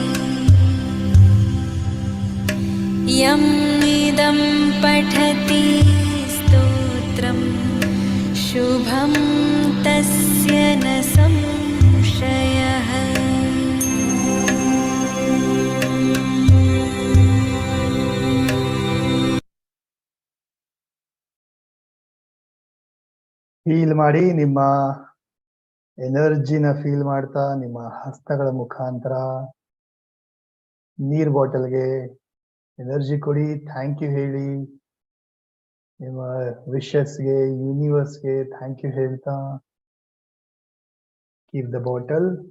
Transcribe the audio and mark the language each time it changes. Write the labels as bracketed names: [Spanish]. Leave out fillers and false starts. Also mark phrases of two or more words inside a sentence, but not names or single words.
[Sanskrit] यम् इदं पठति स्तोत्रं शुभं तस्य न संशयः। [Kannada] ಫೀಲ್ ಮಾಡಿ, ನಿಮ್ಮ ಎನರ್ಜಿನ ಫೀಲ್ ಮಾಡ್ತಾ ನಿಮ್ಮ ಹಸ್ತಗಳ ಮುಖಾಂತರ ನೀರ್ ಬಾಟಲ್ಗೆ ಎನರ್ಜಿ ಕೊಡಿ, [English] thank you [Kannada] ಹೇಳಿ, ನಿಮ್ಮ ವಿಶಸ್ಗೆ ಯೂನಿವರ್ಸ್ಗೆ [English] thank you [Kannada] ಹೇಳ್ತಾ [English] keep the bottle.